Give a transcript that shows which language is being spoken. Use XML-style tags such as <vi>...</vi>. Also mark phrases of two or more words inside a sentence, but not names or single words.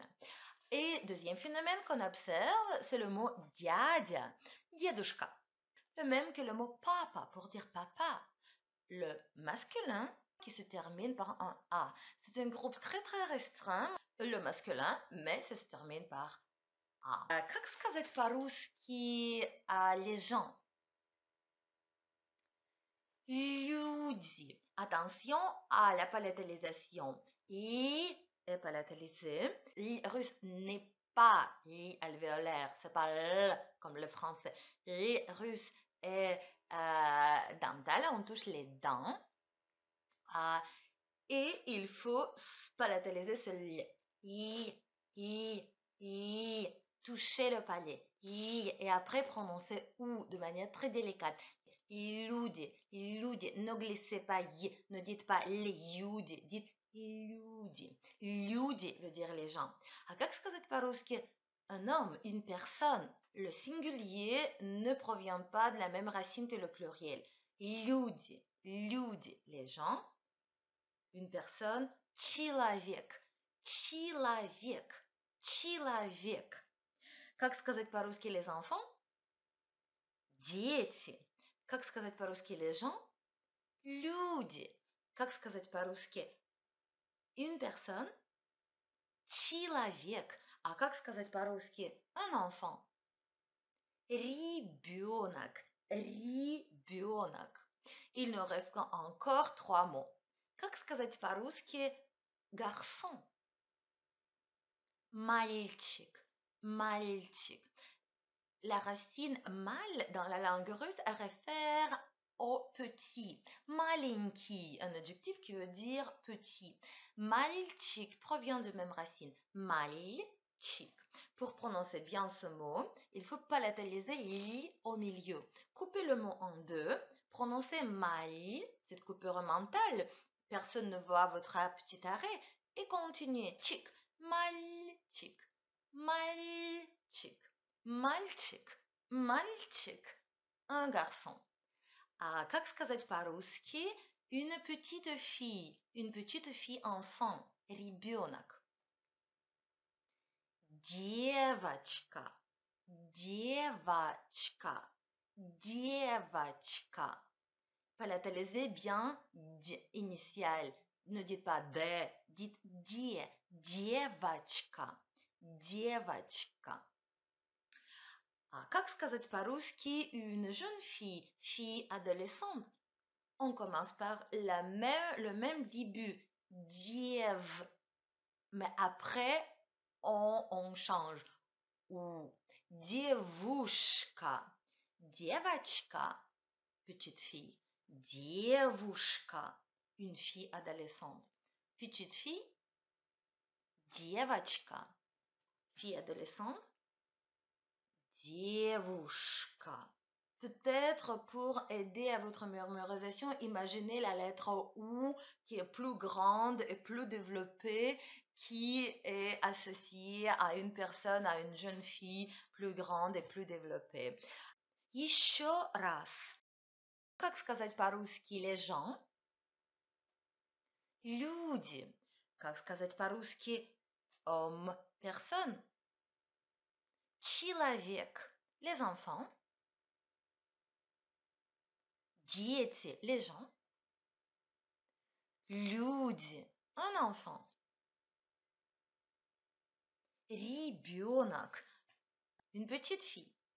<fr>Et deuxième phénomène qu'on observe, c'est le mot</fr> <ru>дядя, дедушка,</ru> <fr>le même que le mot papa pour dire papa. Le masculin qui se termine par un A. C'est un groupe très très restreint, le masculin, mais ça se termine par A.</fr> <ru>Как сказать по-русски</ru> <fr>les gens?</fr> <ru>Люди.</ru> <fr>Attention à la palatalisation. I est palatalisé. L russe n'est pas I alvéolaire, c'est pas L comme le français. L russe est dental, on touche les dents. Et il faut palataliser ce L. I, toucher le palais. I, et après prononcer OU de manière très délicate. Люди, ne glissez pas Y, ne dites pas les люди, dites люди. Люди veut dire les gens.</fr> <ru>А как сказать по-русски</ru> <fr>un homme, une personne? Le singulier ne provient pas de la même racine que le pluriel. Люди, les gens. Une personne,</fr> <ru>человек. Как сказать по-русски</ru> <fr>les enfants?</fr> <ru>Дети. Как сказать по-русски</ru> <fr>les gens?</fr> <ru>Люди. Как сказать по-русски</ru> <fr>une personne?</fr> <ru>Человек. А как сказать по-русски</ru> <fr>un enfant?</fr> <ru>Ребенок.</ru> <fr>Il nous reste encore 3 mots.</fr> <ru>Как сказать по-русски garçon? Мальчик.</ru> <fr>La racine mal dans la langue russe réfère au petit. Маленький, un adjectif qui veut dire petit. Мальчик provient de même racine. Мальчик. Pour prononcer bien ce mot, il faut palataliser li au milieu. Coupez le mot en deux. Prononcez mal, cette coupure mentale. Personne ne voit votre petit arrêt. Et continuez.</fr> <ru>Чик. Мальчик. Мальчик.</ru> <fr>Un garçon.</fr> <ru>Как сказать по-русски</ru> <fr>une petite fille enfant.</fr> <ru>Ребенок. Девочка.</ru> <fr>Palatalisez bien D initial. Ne dites pas de, dites die.</fr> <ru>Девочка. Как сказать по-русски</ru> <fr>une jeune fille adolescente? On commence par le même début, diev, mais après on change.</fr> <ru>Ou девушка, девочка,</ru> <fr>petite fille, девушка, une fille adolescente. Petite fille, девочка, fille adolescente, девушка. Peut-être pour aider à votre mémorisation, imaginez la lettre OU qui est plus grande et plus développée, qui est associée à une personne, à une jeune fille plus grande et plus développée.</fr> <ru>Еще раз. Как сказать по-русски</ru> <fr>les gens?</fr> <ru>Люди. Как сказать по-русски</ru> <fr>homme, personne? Человек. Les enfants. Дети, les gens. Люди, un enfant. Ребенок, une petite fille.</fr>